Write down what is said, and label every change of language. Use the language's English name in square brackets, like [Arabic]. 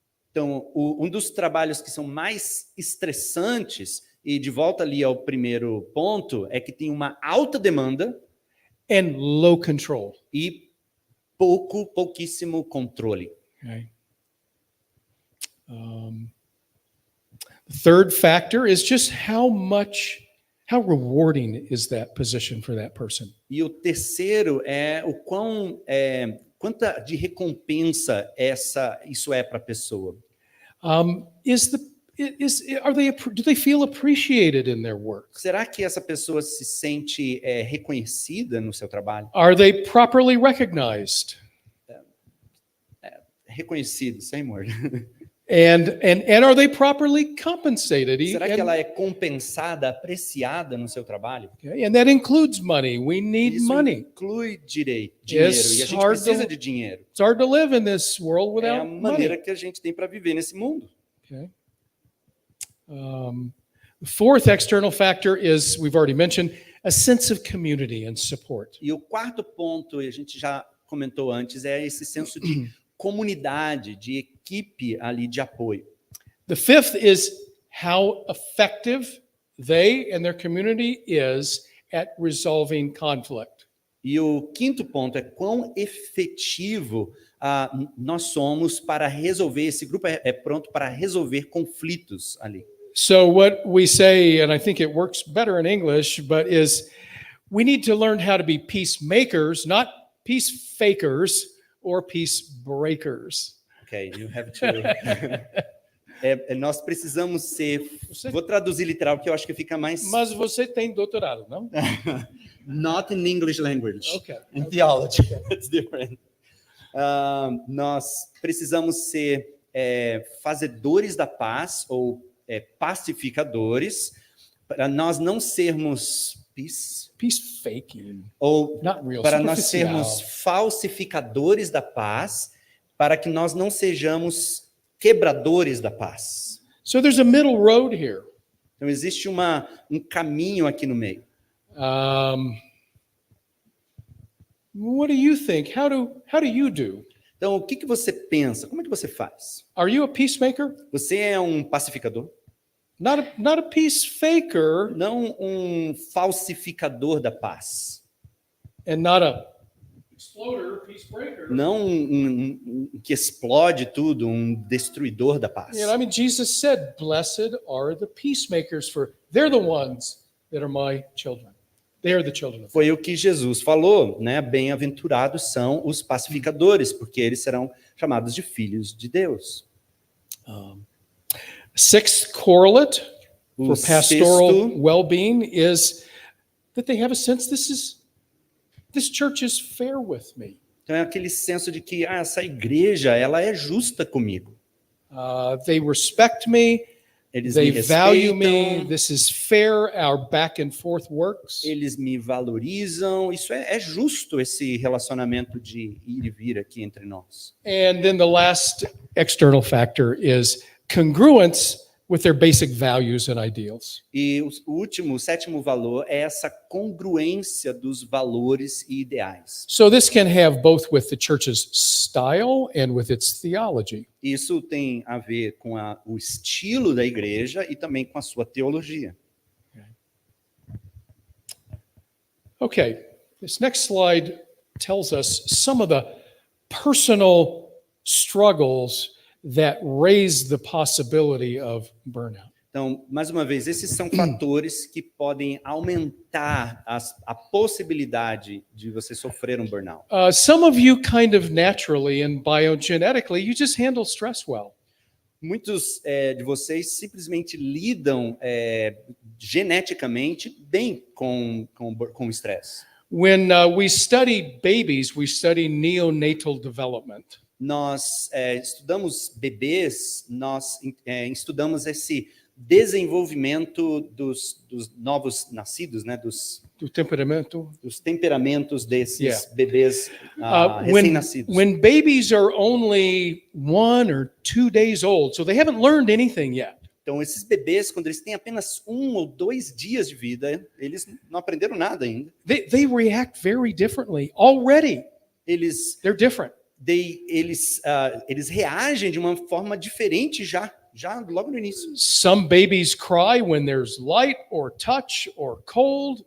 [Portuguese] Então, um dos trabalhos que são mais estressantes, e de volta ali ao primeiro ponto, é que tem uma alta demanda [English] and low control. [Portuguese] E pouquíssimo controle. [English] Okay. The third factor is just how rewarding is that position for that person? [Portuguese] E o terceiro é o quanta de recompensa isso é para a pessoa. [English] Is do they feel appreciated in their work? [Portuguese] Será que essa pessoa se sente reconhecida no seu trabalho? [English] Are they properly recognized? [Portuguese] Reconhecido, sem amor. [English] And are they properly compensated? [Portuguese] Será que ela é compensada, apreciada no seu trabalho? [English] Okay, and that includes money. We need [Portuguese] Isso [English] money. [Portuguese] inclui dinheiro, e a gente precisa de dinheiro. [English] It's hard to live in this world [Portuguese] É a [English] without [Portuguese] maneira [English] money. [Portuguese] que a gente tem para viver nesse mundo. [English] Okay. The fourth external factor is, we've already mentioned, a sense of community and support. [Portuguese] E o quarto ponto, a gente já comentou antes, é esse senso de comunidade, de equipe ali de apoio. [English] The fifth is how effective they and their community is at resolving conflict. [Portuguese] E o quinto ponto é quão efetivo nós somos para resolver, esse grupo é pronto para resolver conflitos ali. [English] So what we say, and I think it works better in English, but is we need to learn how to be peacemakers, not peace fakers or peace breakers. Ok, you have to... [Portuguese] nós precisamos ser... Vou traduzir literal, que eu acho que fica mais... Mas você tem doutorado, não? [English] Not in English language. Okay. In theology. It's different. [Portuguese] Nós precisamos ser fazedores da paz, ou pacificadores, para nós não sermos [English] peace faking, [Portuguese] ou [English] not real, [Portuguese] para nós [English] superficial. [Portuguese] sermos falsificadores da paz, para que nós não sejamos quebradores da paz. [English] So there's a middle road here. [Portuguese] Então existe um caminho aqui no meio. [English] What do you think? How do you do? [Portuguese] Então, o que você pensa? Como é que você faz? [English] Are you a peacemaker? [Portuguese] Você é um pacificador? [English] Not a peace faker, [Portuguese] Não um falsificador da paz. [English] and not a exploder, peace breaker. [Portuguese] Não um que explode tudo, um destruidor da paz. [English] You know, I mean, Jesus said, "Blessed are the peacemakers, for they're the ones that are my children. They are the children of God." [Portuguese] Foi o que Jesus falou, né? Bem-aventurados são os pacificadores, porque eles serão chamados de filhos de Deus. [English] Sixth correlate for [Portuguese] O [English] pastoral [Portuguese] sexto- [English] well-being is that they have a sense this church is fair with me. [Portuguese] Então é aquele senso de que essa igreja, ela é justa comigo. [English] They respect me. [Portuguese] Eles [English] They [Portuguese] me [English] value me. [Portuguese] respeitam, [English] This is fair. Our back and forth works. [Portuguese] eles me valorizam. Isso é justo, esse relacionamento de ir e vir aqui entre nós. [English] And then the last external factor is congruence with their basic values and ideals. [Portuguese] E o último, o sétimo valor é essa congruência dos valores e ideais. [English] So this can have both with the church's style and with its theology. [Portuguese] Isso tem a ver com o estilo da igreja e também com a sua teologia. [English] Okay, this next slide tells us some of the personal struggles that raise the possibility of burnout. [Portuguese] Então, mais uma vez, esses são fatores que podem aumentar a possibilidade de você sofrer um burnout. [English] Some of you kind of naturally and biogenetically, you just handle stress well. [Portuguese] Muitos de vocês simplesmente lidam geneticamente bem com o estresse. [English] When we study babies, we study neonatal development. [Portuguese] Nós estudamos bebês, nós estudamos esse desenvolvimento dos novos nascidos, né, dos temperamentos desses bebês recém-nascidos. [English] When babies are only 1 or 2 days old, so they haven't learned anything yet. [Portuguese] Então, esses bebês, quando eles têm apenas 1 ou 2 dias de vida, eles não aprenderam nada ainda. [English] They react very differently already. They're different. [Portuguese] Eles reagem de uma forma diferente já logo no início. [English] Some babies cry when there's light or touch or cold.